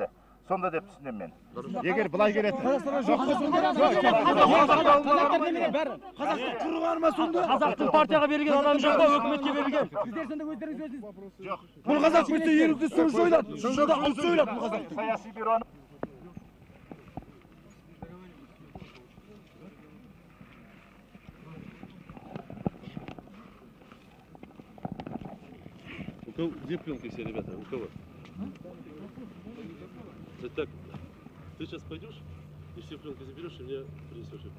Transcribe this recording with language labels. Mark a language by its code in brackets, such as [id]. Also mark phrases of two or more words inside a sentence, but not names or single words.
[kk] Сонда деп түсінем мен. Егер былай келетін. Қазақтың партияға берілген адам жоқ қой, өкіметке берілген. Жоқ. Бұл қазақ көзде ерікті сөз ойлады. Шынында ұлт ойлады бұл қазақ. Саяси бюроны [ru] Где пленка все, ребята? У кого? Так, ты сейчас пойдешь и все пленки заберешь и мне принесешь их.